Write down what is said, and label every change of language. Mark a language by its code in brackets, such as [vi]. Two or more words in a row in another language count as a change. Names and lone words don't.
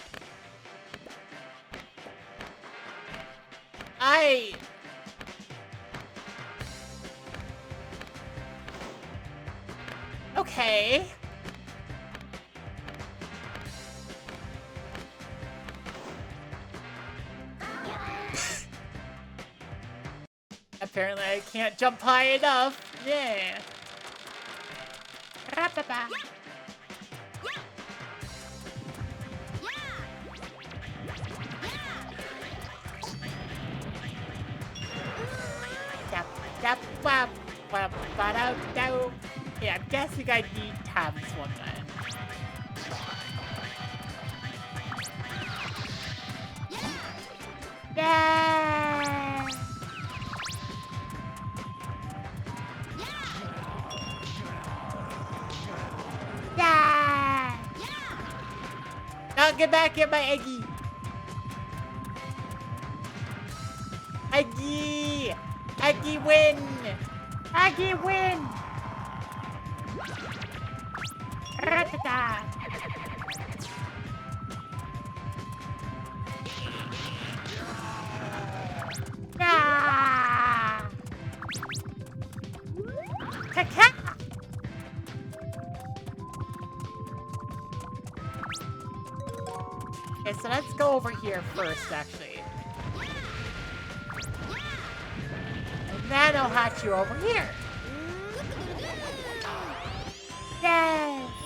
[en] Okay. Apparently I can't jump high enough. Yeah. Ra-ba-ba. Yap, yap, wap, wap, ba-da-do. Yeah, I'm guessing I need to have this one then. Yeah! Yeah! Now get back here, my Eggy! Eggy! Eggy win! Eggy win! Ra-ta-ta! Ah! Ka-ka! Okay, so let's go over here first, actually. And then I'll hatch you over here. Yay!